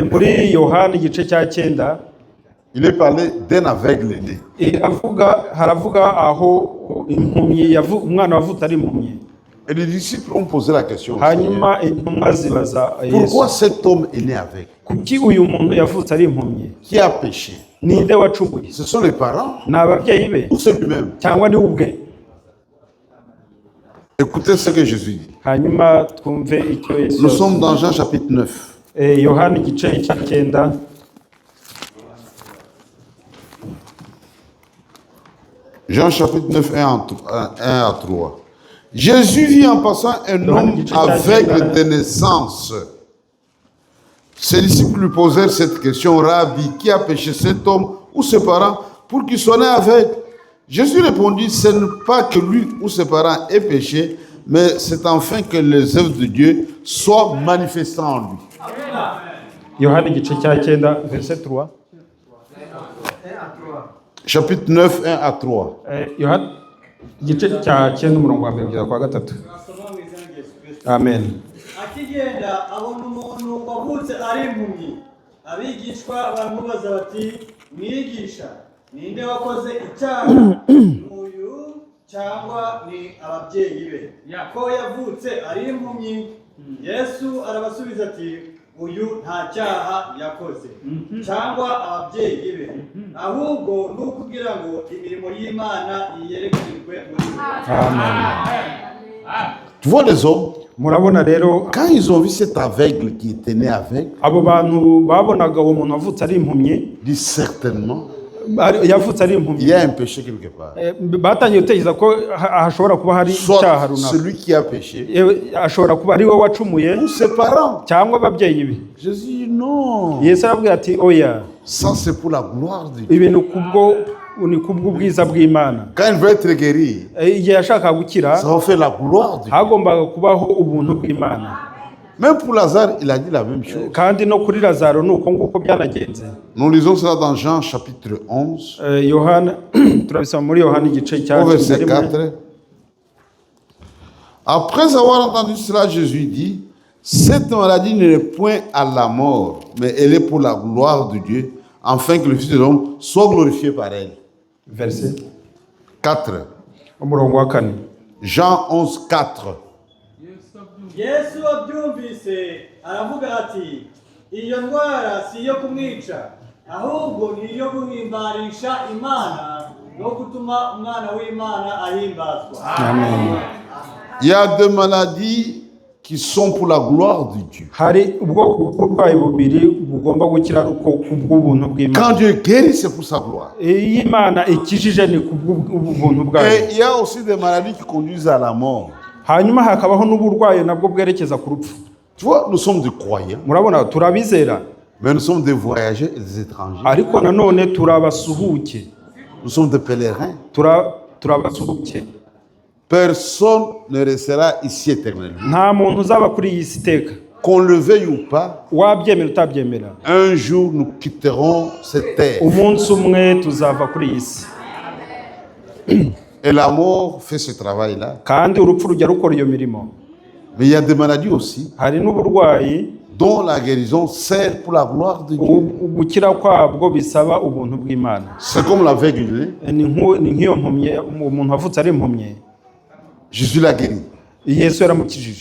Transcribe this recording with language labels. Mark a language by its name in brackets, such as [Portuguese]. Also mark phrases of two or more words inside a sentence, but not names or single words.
[Kinyarwanda] Muri Yohana igice cya 9 [French] il est parlé d'un aveugle né. [Kinyarwanda] haravuga aho impumyi umwana wavutse ari impumyi. [French] Et les disciples ont posé la question au Seigneur. [Kinyarwanda] Hanyuma intumwa zibaza [French] Pourquoi [Kinyarwanda] Yesu, [French] cet homme est né aveugle? [Kinyarwanda] kuki uyu muntu yavutse ari impumyi? [French] Qui a péché? [Kinyarwanda] Ninde wacumuye? [French] Ce sont les parents [Kinyarwanda] Ni ababyeyi be [French] ou c'est lui-même? [Kinyarwanda] cyangwa ni we ubwe? [French] Écoutez ce que Jésus dit. [Kinyarwanda] Hanyuma twumve icyo Yesu [French] Nous sommes dans Jean chapitre 9. [Kinyarwanda] Yohana igice cya 9. [French] Jean chapitre 9, 1 à 3. Jésus vit en passant un homme aveugle de naissance. Ses disciples lui posèrent cette question: Rabbi, qui a péché, cet homme ou ses parents, pour qu'il soit né aveugle? Jésus répondit: ce n'est pas que lui ou ses parents aient péché, mais c'est enfin que les œuvres de Dieu soient manifestées en lui. [Kinyarwanda] Yohana igice cya 9 verset 3. [French] Chapitre 9, 1 à 3. [Kinyarwanda] Yohana igice cya 9 umurongo wa 1 kugeza kwa 3. Amen. Akigenda abona umuntu wavutse ari impumyi. Abigishwa baramubaza bati: mwigisha, ninde wakoze icyaha, uyu cyangwa ni ababyeyi be, ko yavutse ari impumyi? Yesu arabasubiza ati: uyu nta cyaha yakoze cyangwa ababyeyi be, ahubwo ni ukugira ngo imirimo y'Imana yerekanwe muri we. [French] Tu vois les hommes, [Kinyarwanda] Murabona rero [French] quand ils ont vu cet aveugle qui était né aveugle, [Kinyarwanda] abo bantu babonaga uwo muntu wavutse ari impumyi, [French] dit certainement, [Kinyarwanda] yavutse ari [French] il [Kinyarwanda] impumyi, [French] y a un péché quelque part. [Kinyarwanda] batangiye gutekereza ko hashobora kuba hari icyaha [French] Soit [Kinyarwanda] runaka. [French] celui qui a péché, [Kinyarwanda] Ashobora kuba ari we wacumuye [French] ou ses parents. [Kinyarwanda] cyangwa ababyeyi be. [French] Jésus dit non. [Kinyarwanda] Yesu arabwira ati oya, [French] Ça c'est pour la gloire de Dieu. [Kinyarwanda] ibintu ni kubw'ubwiza bw'Imana. [French] Quand il veut être guéri, [Kinyarwanda] Igihe yashakaga gukira [French] ça va faire la gloire de Dieu. [Kinyarwanda] hagombaga kubaho ubuntu bw'Imana. [French] Même pour Lazare, il a dit la même chose. [Kinyarwanda] Kandi no kuri Lazaro ni uko nguko byanagenze. [French] Nous lisons cela dans Jean chapitre 11, [Kinyarwanda] Yohana turabisoma muri Yohana igice cya [French] au verset 11. 4. Après avoir entendu cela, Jésus dit: cette maladie n'est point à la mort, mais elle est pour la gloire de Dieu, afin que le Fils de l'homme soit glorifié par elle. Verset 4. [Kinyarwanda] umurongo wa 4. [French] Jean 11, 4. [Kinyarwanda] Yesu abyumvise aravuga ati: iyo ndwara si iyo kumwica, ahubwo ni iyo guhimbarisha Imana no gutuma umwana w'Imana ahimbazwa. Amen. [French] Il y a deux maladies qui sont pour la gloire de Dieu. [Kinyarwanda] Hari ubwoko bw'uburwayi bubiri bugomba gukira uko kubw'ubuntu bw'Imana. [French] Quand Dieu guérit, c'est pour sa gloire. [Kinyarwanda] Iyo Imana ikijije ni kubw'ubuntu bwayo. [French] Et il y a aussi des maladies qui conduisent à la mort. [Kinyarwanda] Hanyuma hakabaho n'uburwayi nabwo bwerekeza ku rupfu. [French] Tu vois, nous sommes des croyants, [Kinyarwanda] Murabona turabizera, [French] mais nous sommes des voyageurs et des étrangers. [Kinyarwanda] ariko nanone turabasuhuke, [French] Nous sommes des pèlerins. [Kinyarwanda] turabasuhuke. [French] Personne ne restera ici éternellement. [Kinyarwanda] Nta muntu uzaba kuri iyi si iteka, [French] Qu'on le veuille ou pas, [Kinyarwanda] wabyemera utabyemera. [French] un jour nous quitterons cette terre. [Kinyarwanda] Umunsi umwe tuzava kuri iyi si, [French] Et la mort fait ce travail-là. [Kinyarwanda] kandi urupfu rujya rukora iyo mirimo. [French] Mais il y a des maladies aussi [Kinyarwanda] Hari n'uburwayi [French] dont la guérison sert pour la gloire de Dieu. [Kinyarwanda] gukira kwabwo bisaba ubuntu bw'Imana. [French] C'est comme l'aveugle. [Kinyarwanda] Ni nk'iyo mpumyi, umuntu wavutse ari impumyi, [French] Jésus l'a guéri. [Kinyarwanda] Yesu yaramukijije.